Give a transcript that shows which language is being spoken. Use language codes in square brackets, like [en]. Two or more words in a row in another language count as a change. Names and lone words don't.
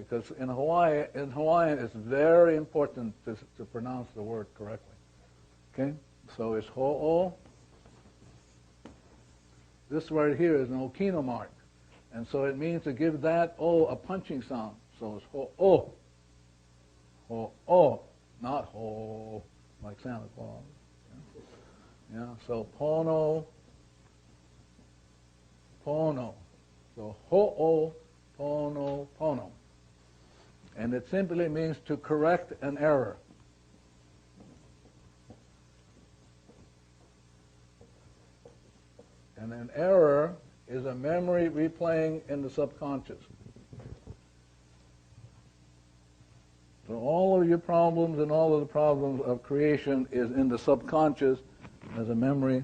[en] Because in Hawaiian, it's very important to pronounce the word correctly. Okay? So it's ho'o. This right here is an okino mark. And so it means to give that O a punching sound. So it's ho-o. Ho-o. Not ho, like Santa Claus. Yeah, so pono. Pono. So ho-o, pono, pono. And it simply means to correct an error. And an error is a memory replaying in the subconscious. So all of your problems and all of the problems of creation is in the subconscious as a memory.